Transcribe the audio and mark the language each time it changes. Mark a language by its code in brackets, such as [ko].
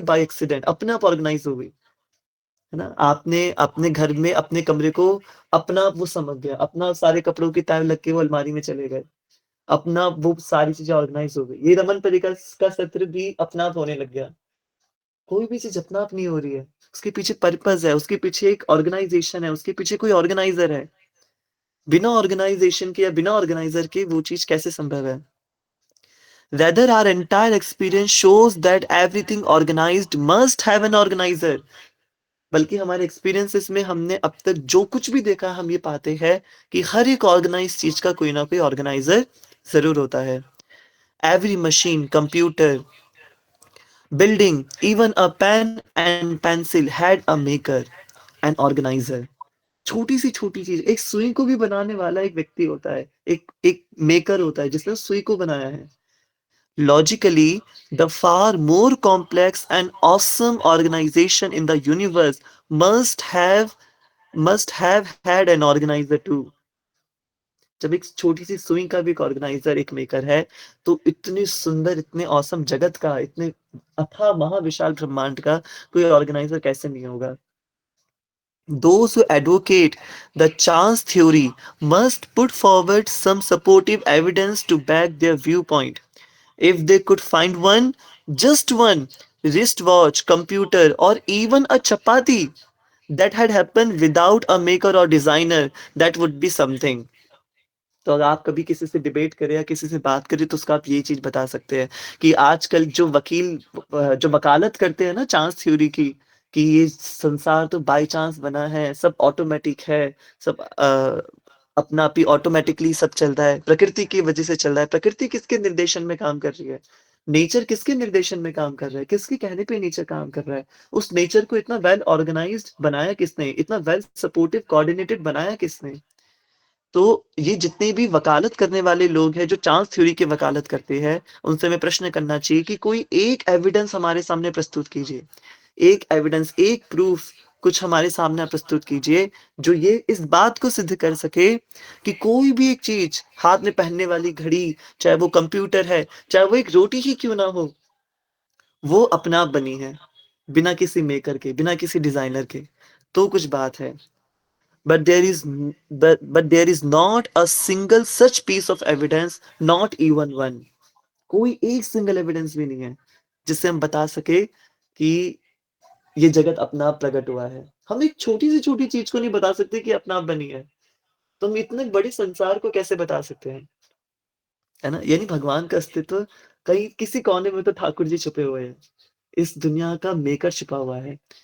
[hi] By accident, अपने आप organise हो गई, है ना। आपने अपने घर में अपने कमरे को अपना आप वो समझ गया, अपना सारे कपड़ों की तय लग के वो अलमारी में चले गए, अपना वो सारी चीजें ऑर्गेनाइज हो गई। ये रमन परिकर का सत्र भी अपना आप होने लग गया। कोई भी चीज अपना आप नहीं हो रही है, उसके पीछे पर्पस है, उसके पीछे एक ऑर्गेनाइजेशन है, उसके पीछे कोई ऑर्गेनाइजर है। बिना ऑर्गेनाइजेशन के या बिना ऑर्गेनाइजर के वो चीज कैसे संभव है? [en] Rather, our entire experience shows that everything organized must have an organizer. [hi] बल्कि हमारे एक्सपीरियंसेस में हमने अब तक जो कुछ भी देखा, हम ये पाते हैं कि हर एक ऑर्गेनाइज चीज का कोई ना कोई ऑर्गेनाइजर जरूर होता है। [en] Every machine, computer, building, even a pen and pencil had a maker, an organiser. [hi] छोटी चीज, एक सुई को भी बनाने वाला एक व्यक्ति होता है, एक एक मेकर होता है जिसने सुई को बनाया है। [en] Logically, the far more complex and awesome organization in the universe must have must have had an organizer too. [hi] जब एक छोटी-सी सुई का भी एक ऑर्गेनाइज़र, एक मेकर है, तो इतनी सुंदर, इतने ऑसम जगत का, इतने अथाह महाविशाल ब्रह्मांड का कोई ऑर्गेनाइज़र कैसे नहीं होगा? [en] Those who advocate the chance theory must put forward some supportive evidence to back their viewpoint. If they could find one, just one, wristwatch, computer, or even a chapati that had happened without a maker or designer, that would be something. [hi] तो अगर आप कभी किसी से debate करें या किसी से बात करें तो उसको आप ये चीज़ बता सकते हैं कि आजकल जो वकील जो वकालत करते हैं ना चांस थ्योरी की, कि ये संसार तो बाय चांस बना है, सब ऑटोमैटिक है, सब अपना आप ही ऑटोमैटिकली सब चल रहा है, प्रकृति की वजह से चल रहा है। प्रकृति किसके निर्देशन में काम कर रही है? नेचर किसके निर्देशन में काम कर रहा है? किसके कहने पे नेचर काम कर रहा है? उस नेचर को इतना वेल ऑर्गनाइज्ड बनाया किसने? इतना वेल सपोर्टिव कोऑर्डिनेटेड बनाया किसने? तो ये जितने भी वकालत करने वाले लोग हैं, जो चांस थ्योरी की वकालत करते हैं, उनसे हमें प्रश्न करना चाहिए कि कोई एक एविडेंस हमारे सामने प्रस्तुत कीजिए। एक एविडेंस, एक प्रूफ कुछ हमारे सामने आप प्रस्तुत कीजिए, जो ये इस बात को सिद्ध कर सके कि कोई भी एक चीज़, हाथ में पहनने वाली घड़ी, चाहे वो कंप्यूटर है, चाहे वो एक रोटी ही क्यों ना हो, वो अपने आप बनी है, बिना किसी मेकर के, बिना किसी डिज़ाइनर के। तो कुछ बात है। [en] But there is not a single such piece of evidence, not even one. [hi] कोई एक सिंगल एविडेंस भी नहीं है जिससे हम बता सके कि ये जगत अपना आप प्रकट हुआ है। हम एक छोटी से छोटी चीज को नहीं बता सकते कि अपना आप बनी है, तो हम इतने बड़े संसार को कैसे बता सकते हैं, है ना? यानी भगवान का अस्तित्व कहीं किसी कोने में तो ठाकुर जी छुपे हुए हैं, इस दुनिया का मेकर छिपा हुआ है।